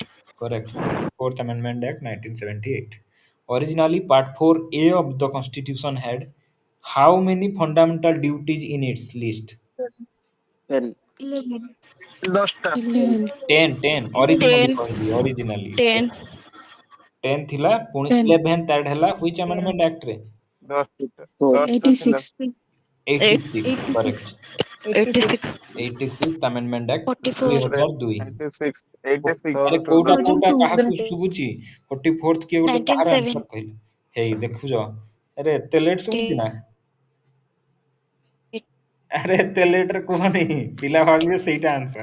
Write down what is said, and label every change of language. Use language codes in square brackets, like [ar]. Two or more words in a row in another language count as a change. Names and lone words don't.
[en] Correct. Fourth Amendment Act 1978. Originally, Part 4A of the Constitution had how many fundamental duties in its list? 10, 11. [or] 10টা [en] 11. 10. 10. Originally 10. [or] କହିଲି, originally 10. 10. 10 ଥିଲା, ପୁଣି 10. [en] 11th add ହେଲା which amendment act ରେ? [or] 10ଟା 4, 10ଟା ଥିଲା [en] 86. 86. 86. Correct. 86. 86th Amendment Act 44. 2002. 86 [or] ଆରେ 86 କୋଉଟା 2002 କୋଉଟା କାହାକୁ ଶୁଭୁଛି 44th କିଏ ଗୋଟେ କାହାର 1970. ଆନ୍ସର କହିଲେ ହେଇ ଦେଖୁଛ ଆରେ ଏତେ ଲେଟ୍ ଶୁଭୁଛି ନା ଆରେ ଏତେ ଲେଟ୍ରେ କୁହନି ପିଲା ଭାବିବେ ସେଇଟା ଆନ୍ସର